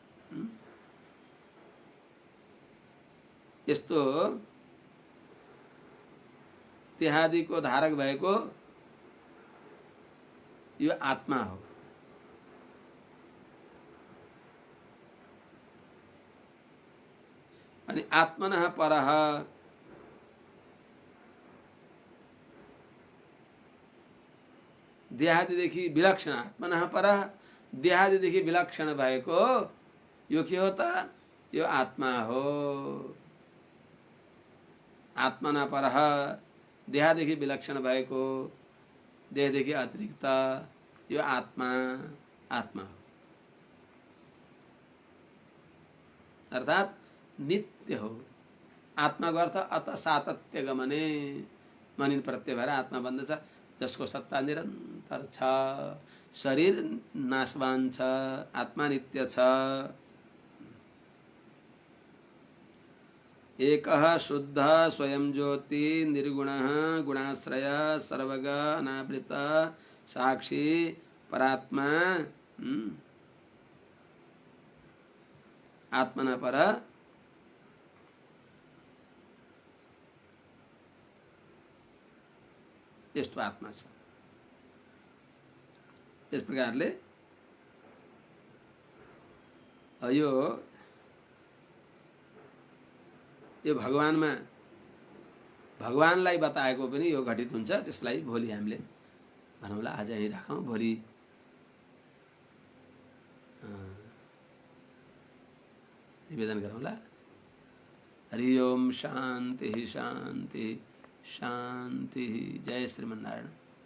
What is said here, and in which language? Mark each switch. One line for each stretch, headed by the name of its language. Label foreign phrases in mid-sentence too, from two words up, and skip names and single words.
Nepali: यस्तो देहादिको धारक भएको यो आत्मा हो। अनि
Sanskrit: आत्मनः परः
Nepali: देहादिदेखि विलक्षण,
Sanskrit: आत्मनः परः
Nepali: देहादिदेखि विलक्षण भएको यो के हो त? यो आत्मा हो।
Sanskrit: आत्मनः परः
Nepali: देहादेखि विलक्षण भएको, देहदेखि अतिरिक्त यो आत्मा आत्मा हो। अर्थात नित्य हो। आत्माको अर्थ
Sanskrit: अत सातत्य गमने,
Nepali: मनिन प्रत्यय भएर आत्मा बन्दछ, जसको सत्ता निरन्तर छ। शरीर नाशवान छ, आत्मा नित्य छ।
Sanskrit: एकः शुद्ध स्वयं ज्योति निर्गुणः गुणाश्रय सर्वग अनावृत साक्षी परात्मा आत्मना पर
Nepali: यस्तो आत्मा छ। यस प्रकारले यो भगवानलाई बताएको पनि यो घटित हुन्छ। त्यसलाई भोलि हामीले भनौँला, आज यहीँ राखौँ, भोलि निवेदन गरौँला।
Sanskrit: हरि ओम शान्ति शान्ति शान्ति। जय श्रीमन्नारायण।